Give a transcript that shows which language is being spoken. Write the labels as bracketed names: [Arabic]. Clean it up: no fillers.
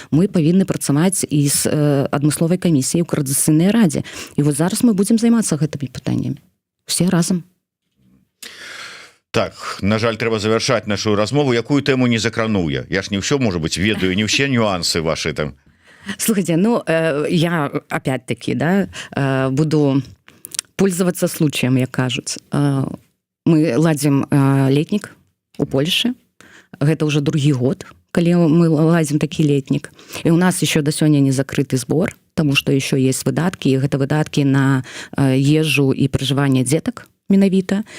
[Belarusian] Мы павінны працаваць і з адмысловай камісіяй у Коордынацыйнай радзе. І вот зараз мы будзем займацца гэтымі пытаннямі. Усе разам. Так, на жаль, трэба завяршаць нашу размову. Якую тэму не закрануў я? Я ж не ўсё, можа быть, ведаю, не ўсе нюансы ваши там. [Russian] Слушайте, ну, я опять-таки, да, буду пользоваться случаем, [Belarusian] як кажуць. Мы ладзім летнік у Польшы. Гэта ўжо другі год, калі мы ладзім такі летнік. І у нас еще до сёння не закрыты збор, тому што еще есть выдаткі, і гэта выдаткі на ежу і пражыванне дзетак менавіта.